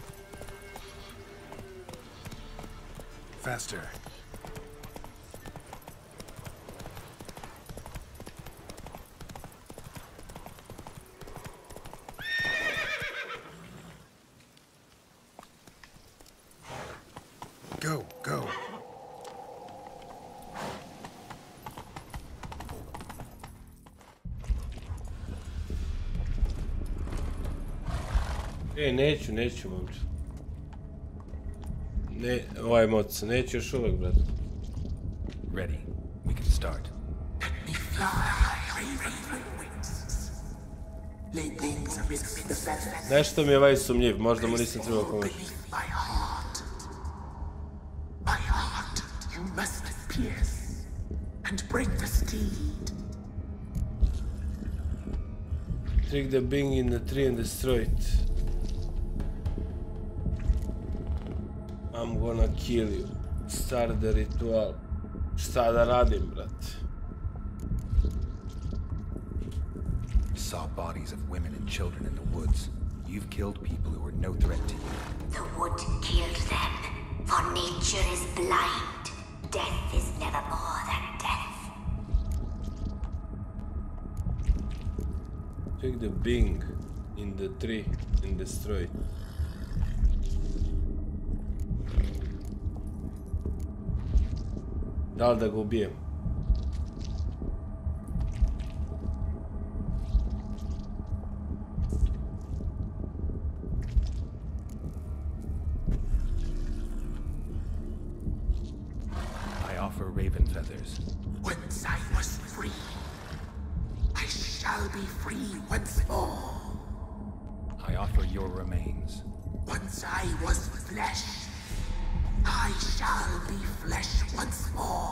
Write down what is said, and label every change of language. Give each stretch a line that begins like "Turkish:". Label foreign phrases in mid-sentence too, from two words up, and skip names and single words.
English: Faster. Go, go.
Serbian: Neću, momče. Ovaj moc, neću još uvek, brate.
English: Ready. We can start.
Serbian: Nešto mi je ovaj sumnjiv, možda mu nisam trebao pomoći.
English: Trick the being in the tree and destroy it. I'm gonna kill you. Start the ritual.
Serbian: Šta da radim, brate?
English: Saw bodies of women and children in the woods. You've killed people who were no threat to you. The wood killed them, for nature is blind. Death is never more than death. Take the being in the tree and destroy it.
Serbian: Da li da ga ubijem?
English: I offer raven feathers. Once I was free, I shall be free once more. I offer your remains. Once I was flesh, I shall be flesh once more.